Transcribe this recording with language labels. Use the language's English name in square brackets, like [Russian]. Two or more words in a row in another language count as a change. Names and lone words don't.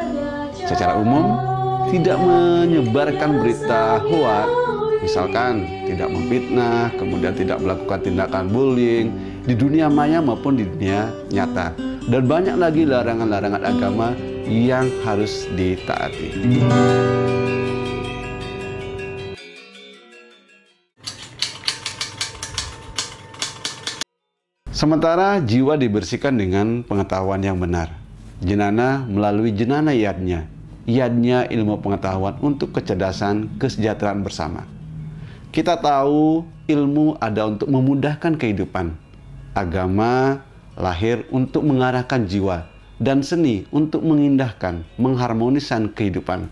[Indonesian] Secara umum, tidak menyebarkan berita hoak, misalkan tidak memfitnah, kemudian tidak melakukan tindakan bullying di dunia maya maupun di dunia nyata, dan banyak lagi larangan-larangan agama yang harus ditaati. Sementara jiwa dibersihkan dengan pengetahuan yang benar. Jenana melalui jenana yadnya. Yadnya ilmu pengetahuan untuk kecerdasan, kesejahteraan bersama. Kita tahu ilmu ada untuk memudahkan kehidupan. Agama lahir untuk mengarahkan jiwa, dan seni untuk mengindahkan, mengharmoniskan kehidupan.